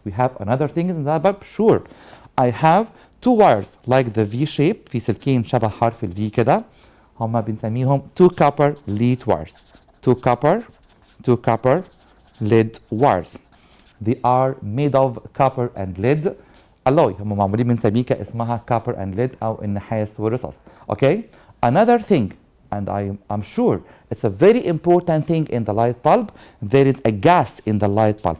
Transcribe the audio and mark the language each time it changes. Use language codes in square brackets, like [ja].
[en] We have another thing in the light bulb. Sure, I have 2 wires like the V shape, [ar] في سلكين شبه حرف ال V كده, هما بنسميهم [en] 2 copper lead wires. 2 copper lead wires. They are made of copper and lead alloy. [ar] هم معمولين من سبيكة اسمها [en] copper and lead [ar] أو النحاس والرصاص. [en] Okay, another thing, and I'm sure it's a very important thing in the light bulb, there is a gas in the light bulb.